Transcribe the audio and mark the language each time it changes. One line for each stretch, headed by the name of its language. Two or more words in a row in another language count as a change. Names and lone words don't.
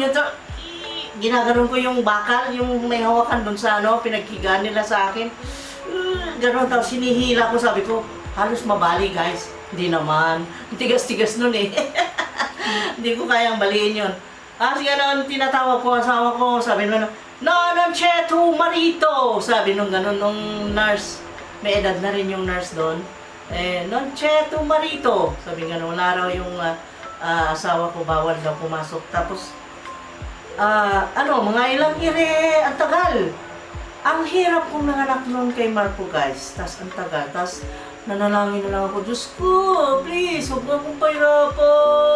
Filipino: Ginaganon ko yung bakal, yung may hawakan doon sa pinaghigaan nila sa akin. Ganon. Tapos sinihila ko, sabi ko, halos mabali, guys. Hindi naman. Tigas-tigas nun eh. Hindi ko kayang baliin yun. Kasi ganon, tinatawag ko asawa ko, sabi naman,
Italian: non c'è tu marito!
Filipino: Sabi nung ganun, nung nurse. May edad na rin yung nurse doon.
Italian: Non c'è tu marito!
Filipino: Sabi ganun, wala raw yung asawa ko, bawal daw pumasok. Tapos, mga ilang ang tagal. Ang hirap kong nanganak noon kay Marco, guys. Tapos, ang tagal. Tapos, nanalangin na lang ako, Diyos ko, please, huwag mo akong pahirapan.